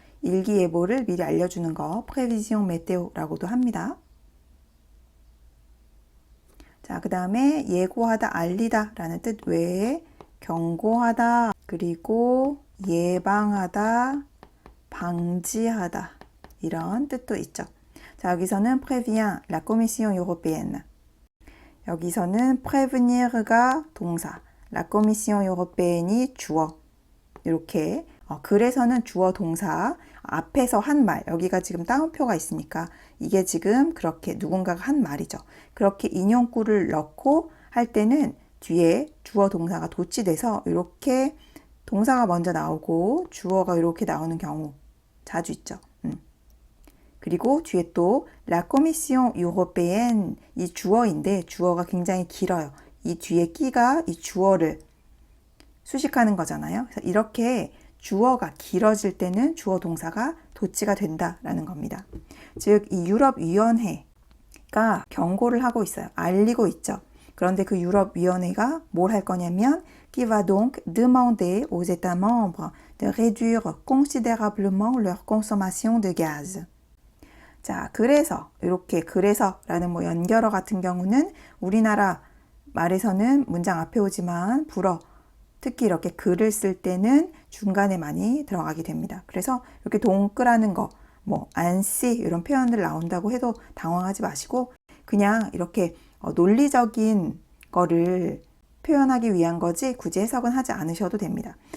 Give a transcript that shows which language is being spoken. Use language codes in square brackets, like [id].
[ko] 일기예보를 미리 알려주는 거 prévision météo라고도 합니다. 자, 그 다음에 예고하다, 알리다 라는 뜻 외에 경고하다, 그리고 예방하다, 방지하다 이런 뜻도 있죠. 자, 여기서는 [fr] prévient la Commission européenne. [ko] 여기서는 prévenir가 동사, la Commission européenne이 주어. 이렇게 그래서는 주어 동사 앞에서 한 말, 여기가 지금 따옴표가 있으니까 이게 지금 그렇게 누군가가 한 말이죠. 그렇게 인용구를 넣고 할 때는 뒤에 주어 동사가 도치돼서 이렇게 동사가 먼저 나오고 주어가 이렇게 나오는 경우 자주 있죠. 그리고 뒤에 또 La Commission Européenne 이 주어인데 주어가 굉장히 길어요. 이 뒤에 끼가 이 주어를 수식하는 거잖아요. 그래서 이렇게 주어가 길어질 때는 주어 동사가 도치가 된다라는 겁니다. 즉, 이 유럽위원회가 경고를 하고 있어요. 알리고 있죠. 그런데 그 유럽위원회가 뭘 할 거냐면 [fr] qui va donc demander aux États membres de réduire considérablement leur consommation de gaz. [ko] 자, 그래서 이렇게 그래서라는 뭐 연결어 같은 경우는 우리나라 말에서는 문장 앞에 오지만 불어 특히 이렇게 글을 쓸 때는 중간에 많이 들어가게 됩니다. 그래서 이렇게 동그라는 거, 뭐 안씨 이런 표현들 나온다고 해도 당황하지 마시고 그냥 이렇게 논리적인 거를 표현하기 위한 거지 굳이 해석은 하지 않으셔도 됩니다.